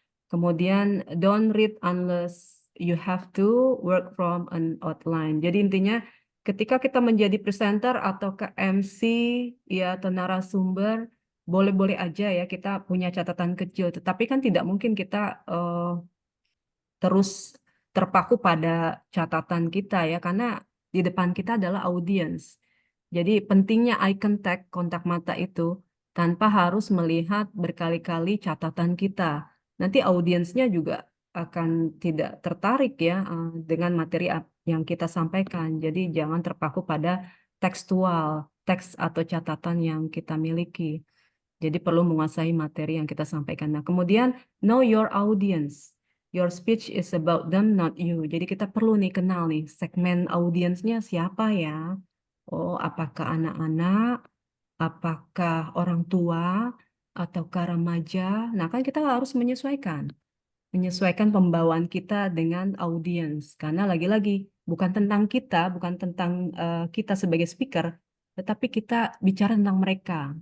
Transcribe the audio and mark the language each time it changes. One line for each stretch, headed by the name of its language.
Indonesian: Kemudian
English: don't read unless you have to, work from an outline.
Indonesian: Jadi intinya ketika kita menjadi presenter atau ke MC ya atau narasumber, boleh-boleh aja ya kita punya catatan kecil, tetapi kan tidak mungkin kita terus terpaku pada catatan kita ya, karena di depan kita adalah audiens. Jadi pentingnya eye contact, kontak mata itu, tanpa harus melihat berkali-kali catatan kita. Nanti audiensnya juga akan tidak tertarik ya dengan materi yang kita sampaikan. Jadi jangan terpaku pada tekstual, teks atau catatan yang kita miliki. Jadi perlu menguasai materi yang kita sampaikan. Nah, kemudian
English: know your audience. Your speech is about them, not you.
Indonesian: Jadi kita perlu nih kenal nih segmen audiensnya siapa ya. Oh, apakah anak-anak, apakah orang tua, ataukah remaja. Nah, kan kita harus menyesuaikan pembawaan kita dengan audiens. Karena lagi-lagi bukan tentang kita, bukan tentang kita sebagai speaker, tetapi kita bicara tentang mereka.